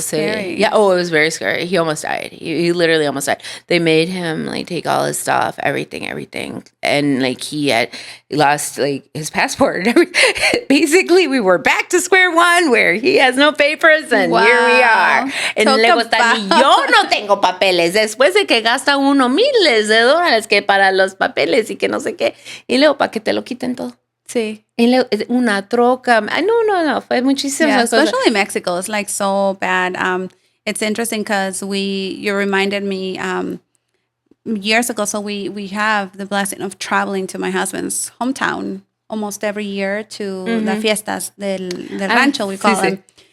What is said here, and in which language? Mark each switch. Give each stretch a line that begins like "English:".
English: scary. City. Yeah. Oh, it was very scary. He almost died. He literally almost died. They made him like take all his stuff, everything, and like he lost like his passport and everything. Basically, we were back to square one where he has no papers, and Wow. here we are. And Talk
Spanish: luego está ni yo no tengo papeles. Después de que gasta uno miles de dólares que para los papeles y que no sé qué, y luego para que te lo quiten todo. Sí. Y luego una troca. No. Fue muchísimas
English: Yeah,
Spanish: cosas.
English: especially Mexico is like so bad. It's interesting because you reminded me years ago. So we have the blessing of traveling to my husband's hometown almost every year to the
Spanish: fiestas del rancho,
English: we call them.